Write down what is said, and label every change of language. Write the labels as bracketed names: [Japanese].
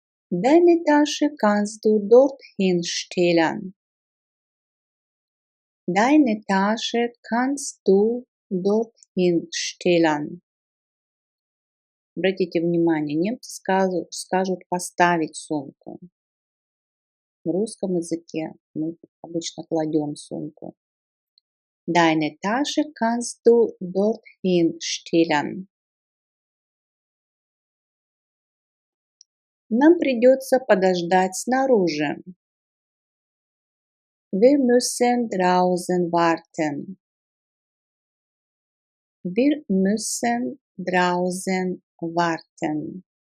[German] Deine Tasche kannst du dorthin stellen. Deine Tasche kannst du dorthin stellen. [Russian] Обратите внимание, немцы скажут поставить сумку. В русском языке мы обычно кладем сумку. [German] Deine Tasche kannst du dorthin stellen. [Russian] Нам придется подождать снаружи. [German] Wir müssen draußen warten. Wir müssen draußen warten.